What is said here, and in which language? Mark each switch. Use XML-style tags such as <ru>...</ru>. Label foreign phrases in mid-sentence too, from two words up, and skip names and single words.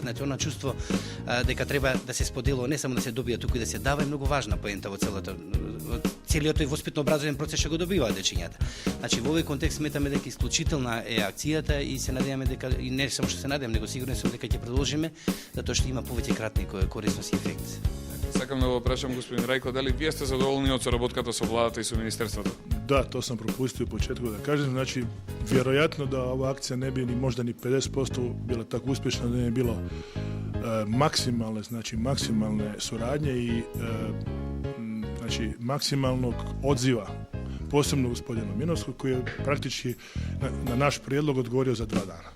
<mk>Значи она чувство дека треба да се споделува, не само да се добија туку и да се дава, е многу важна поента во целиот тој воспитно образовен процес што го добиваат дечињата. Значи во овој контекст сметаме дека исклучителна е акцијата и се надеваме дека и не само што се надевам, него сигурен сум дека ќе продолжиме, затоа што има повеќе кратни корисност и ефект. Сакам да го прашам господин Рајко, дали вие сте задоволни од соработката со владата и со министерството?</mk> <hr>Da, to sam propustio u početku da kažem. Znači, vjerojatno da ova akcija ne bi ni možda ni 50% bila tako uspješna da ne bilo maksimalne suradnje i znači maksimalnog odziva, posebno gospodina Minovskog koji je praktički na naš prijedlog odgovorio za 2 dana.</hr>